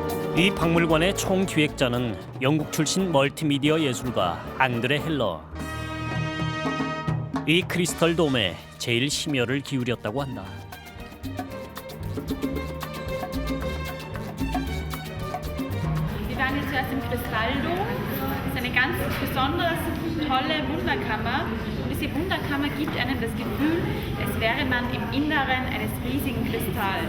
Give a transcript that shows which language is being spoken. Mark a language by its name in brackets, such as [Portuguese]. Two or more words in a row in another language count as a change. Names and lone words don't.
[Korean] 이 박물관의 총기획자는 영국 출신 멀티미디어 예술가 앙드레 헬러. 이 크리스털 돔에 제일 심혈을 기울였다고 한다. [German] Wir waren jetzt zuerst im Kristalldom. Das ist eine ganz besonders tolle Wunderkammer. Und diese Wunderkammer gibt einem das Gefühl, als wäre man im Inneren eines riesigen Kristalls.